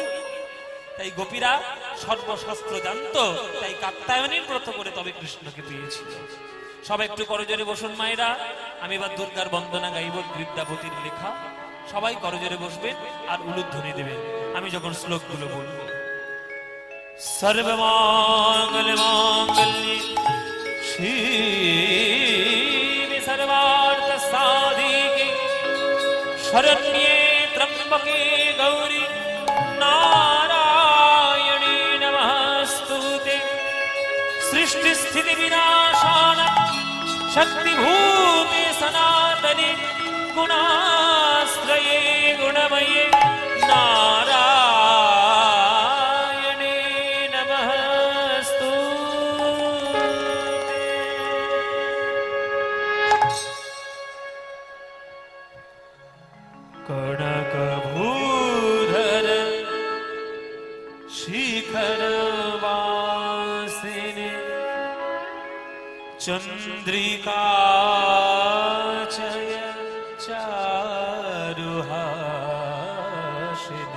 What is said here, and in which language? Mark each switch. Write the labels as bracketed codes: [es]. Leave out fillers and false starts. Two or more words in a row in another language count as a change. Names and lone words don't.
[bn] তাই গোপীরা সর্বশাস্ত্র জানতো, তাই কাত্যায়নের ব্রত করে তবে কৃষ্ণকে পেয়েছিল। সবাই একটু করজোরে বসুন মায়েরা। আমি এবার দুর্গার বন্দনা গাইব, বিদ্যাপতির লেখা। সবাই করজোরে বসবেন আর উলুধ্বনি দেবেন আমি যখন শ্লোকগুলো বলবো। [sa] সর্বমঙ্গল মাঙ্গল্যে শিবে সর্বার্থ সাধিকে শরণ্যে ত্র্যম্বকে গৌরী নারায়ণী নমস্তুতে। সৃষ্টি স্থিতি বিনাশান শক্তিভূতে সনাতনে গুণাশ্রয়ে গুণময়ে নারায়ণে নমস্তুতে। [mai] कनकभूधर शिखर बासिनी चन्द्रिका चय चारुहासिनी।